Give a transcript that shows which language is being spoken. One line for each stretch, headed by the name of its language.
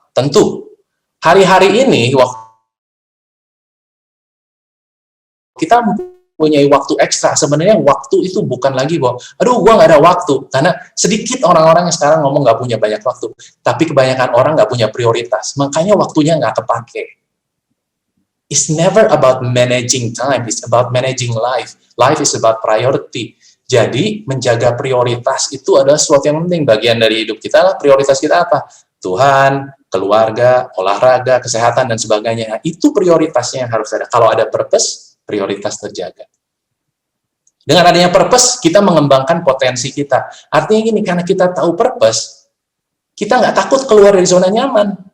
Indonesian: Tentu, hari-hari ini, waktu kita mempunyai waktu ekstra. Sebenarnya waktu itu bukan lagi bahwa, aduh, gua nggak ada waktu. Karena sedikit orang-orang yang sekarang ngomong nggak punya banyak waktu. Tapi kebanyakan orang nggak punya prioritas. Makanya waktunya nggak kepake.
English: It's never about managing time, it's about managing life. Life is about priority.
Indonesian: Jadi, menjaga prioritas itu adalah sesuatu yang penting. Bagian dari hidup kita lah, prioritas kita apa? Tuhan, keluarga, olahraga, kesehatan, dan sebagainya. Nah, itu prioritasnya yang harus ada. Kalau ada purpose, prioritas terjaga. Dengan adanya purpose, kita mengembangkan potensi kita. Artinya gini, karena kita tahu purpose, kita nggak takut keluar dari zona nyaman.